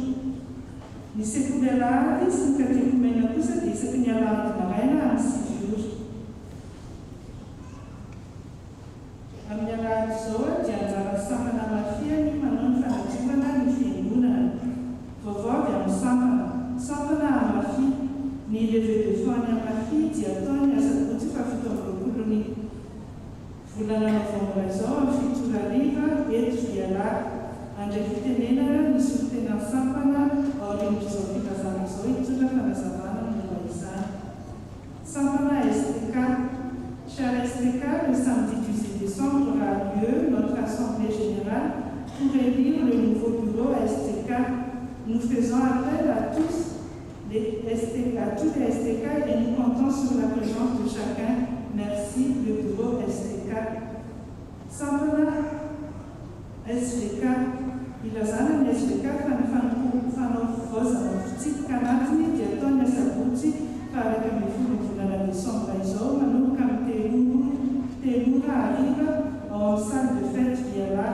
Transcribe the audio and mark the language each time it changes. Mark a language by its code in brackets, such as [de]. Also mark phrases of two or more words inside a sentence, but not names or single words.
[mg] Ny sekoly alahady sy ny katekomena kosa dia isaky ny alahady maraina amin'ny 6 ora. Amin'ny alahady izao dia anjara sampana mafiany manao ny fanadiovana ny fiangonana. Vaovao dia amin'ny sampana amafia. Ny [fr] levée de fond [mg] ny amafia dia ataony asabotsy faha-17 ny volana novambra izao amin'ny 7 ariva eto Viala. Andray fitenenana ny solotena sampana ao aorian'izao fikazana izao hitondra fanazavana ny momba izany. Sampana STK. [fr] Cher STK, le samedi 18 décembre aura lieu notre assemblée générale pour élire le nouveau bureau STK. Nous faisons appel à tous les STK et nous comptons sur la présence de chacun. Merci, le bureau STK. Sampana STK. [mg] Ilazana ny STK fanaovozana fitsiky kanatiny dia ataony asabotsy faharaka amin'ny 10 volana desambra izao manomboka amin'ny 3 ariva ao amin'ny [fr] salle de fête [mg] Viala.